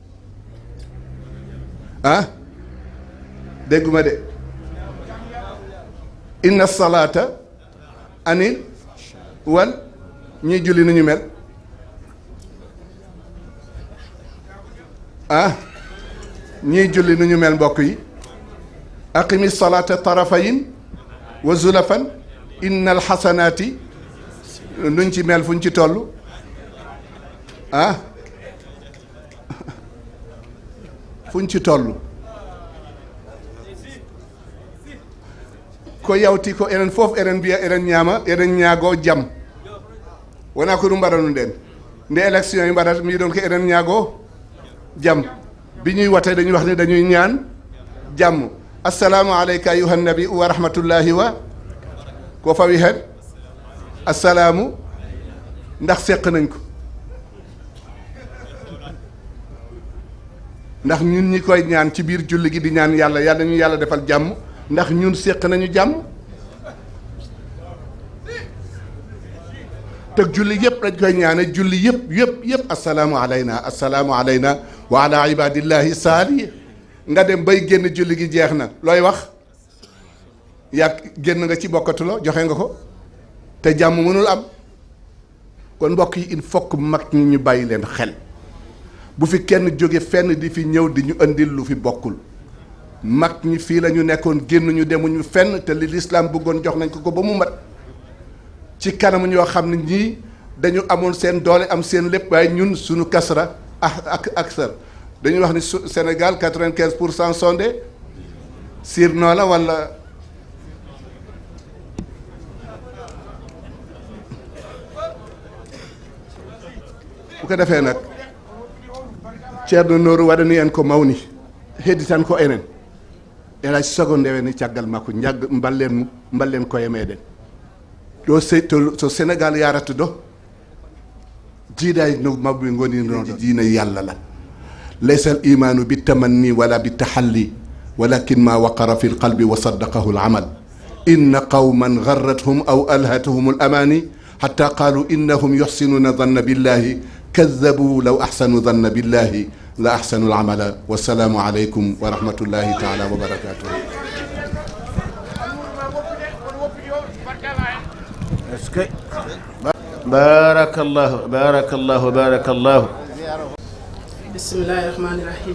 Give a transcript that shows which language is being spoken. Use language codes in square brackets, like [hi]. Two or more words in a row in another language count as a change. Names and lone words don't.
[wo] ah dégguma de [ar] إن الصلاة عن وال [wo] ñuy julli nu ñu mel ñiy julli nu ñu mel mbokk yi [ar] أقم الصلاة طرفين و زلفا إن الحسنات [wo] nuñ ci mel fuñ ci toll fuñ ci toll [ff] ko yawti ko enen fof eɗen mbiya eɗen ñaama eɗen ñaago jam wona ko ɗum mbaɗanu nden nde élection yi mbaɗata mbiɗon ko eɗen ñaago jam [wo] bi ñuy wate dañuy wax ne dañuy ñaan jàmm [ar] السلام عليك أيها النبي و رحمة الله و [ff] ko fawi hen [wo] assalaamu ndax seq nañ ko ndax ñun ñi koy ñaan ci biir julli gi di ñaan yàlla ñu yàlla defal jàmm ndax ñun séq nañu jàmm te julli yëpp dañ koy ñaane julli yëpp [ar] السلام علينا و على عباد الله الصالحين [wo] nga dem bay génn julli gi jeex na looy wax yaa génn nga ci bokkatuloo joxe nga ko te jàmm mënul am kon mbokk yi [fr] il faut que [wo] mag ñi ñu bàyyi leen xel bu fi kenn jóge fenn di fi ñëw di ñu indil lu fi bokkul mag ñi fii la ñu nekkoon génnuñu demuñu fenn te li lislaam bëggoon jox nañ ko ba mu mat ci kanam ñoo xam ne ñii dañu amoon seen doole am seen lépp waaye ñun suñu kasra ak aksar dañuy wax ni Sénégal 95% sondé sirnoo la wala bu ko defee nag [ff] ceerno nooru waɗani en ko mawni heddi tan ko enen elay sogo ndewene caggal makko mballen koye meɗen ɗo to Sénégal yarata do jiiɗay no mabɓe goni noon diina yallah [ar] لا ليس الإيمان بالتمني ولا بالتحلي ولكن ما وقر في القلب وصدقه العمل إن قوما غرتهم أو ألهتهم الأماني حتى قالوا إنهم يحسنون الظن بالله كذبوا لو أحسنوا الظن بالله لأحسنوا العمل والسلام عليكم ورحمة الله تعالى وبركاته. بارك الله بسم الله الرحمن الرحيم.